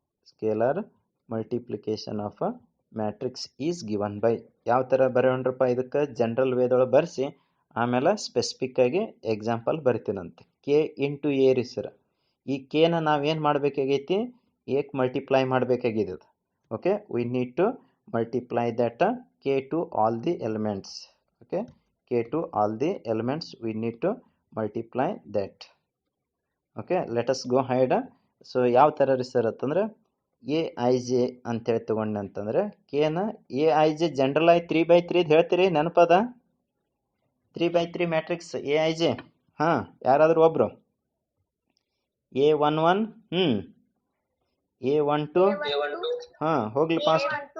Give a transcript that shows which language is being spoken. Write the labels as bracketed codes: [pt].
[en] scalar multiplication of a matrix is given by, [kn] ಯಾವ ಥರ ಬರೋಣ್ರಪ್ಪ ಇದಕ್ಕೆ ಜನರಲ್ ವೇದೊಳಗೆ ಬರೆಸಿ ಆಮೇಲೆ ಸ್ಪೆಸಿಫಿಕ್ ಆಗಿ ಎಕ್ಸಾಂಪಲ್ ಬರಿತೀನಂತೆ. ಕೆ ಇಂಟು ಎ ರೀ ಸರ್, ಈ ಕೆನ ನಾವೇನು ಮಾಡಬೇಕಾಗೈತಿ, ಏಕ್ ಮಲ್ಟಿಪ್ಲೈ ಮಾಡಬೇಕಾಗಿದೆ. [en] Okay, we need to multiply that k to all the elements. Okay, k to all the elements we need to multiply that. Okay, let us go ahead. [kn] So ಯಾವ ಥರ ರೀ sir ಅಂತಂದ್ರೆ A I J ಅಂತೇಳಿ ತೊಗೊಂಡು ಅಂತಂದ್ರೆ ಕೆನ A I J general ಆಗಿ 3/3 ಹೇಳ್ತೀರಿ, ನೆನಪದ 3/3 matrix A I J. ಹಾಂ, ಯಾರಾದರೂ ಒಬ್ರು A11 A12 ಹಾಂ ಹೋಗ್ಲಿ ಫಾಸ್ಟ್.